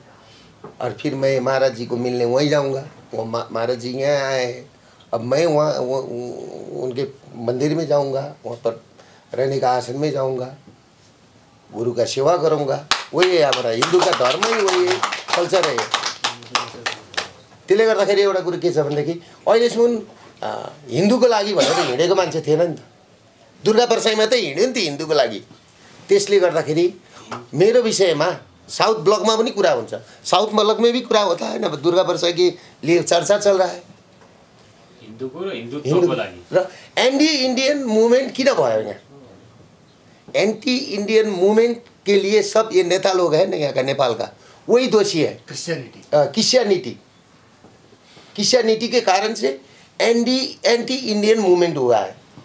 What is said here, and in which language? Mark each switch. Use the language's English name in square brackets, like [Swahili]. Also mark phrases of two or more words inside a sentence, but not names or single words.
[Hindi] और फिर मैं महाराज जी को मिलने वहीं जाऊँगा, वो महाराज जी यहाँ आए हैं, अब मैं वहाँ उनके मंदिर में जाऊँगा, वहाँ पर रहने का आसन में जाऊँगा, गुरु का सेवा करूँगा। वही है हमारा हिंदू का धर्म ही, वही है कल्चर है। [Nepali] त्यसले गर्दाखेरि एउटा कुरो के छ भनेदेखि अहिलेसम्म हिन्दूको लागि भनेर हिँडेको मान्छे थिएन नि त। दुर्गा परसाईमा त हिँड्यो नि त हिन्दूको लागि। त्यसले गर्दाखेरि मेरो विषयमा साउथ ब्लकमा पनि कुरा हुन्छ, [Hindi] साउथ ब्लकमा भी कुरा होता है ना, दुर्गा परसाई के लिए चर्चा चल रहा है [Nepali] हिन्दूको लागि। र [English] anti Indian movement [Nepali] किन भयो यहाँ? [English] anti Indian movement [Hindi] के लिए सब ये नेता लोग हैं ना यहाँ का, नेपाल का, वही दोषी है। क्रिश्चियनिटी के कारण से [English] anti Indian movement [Hindi] हुआ है।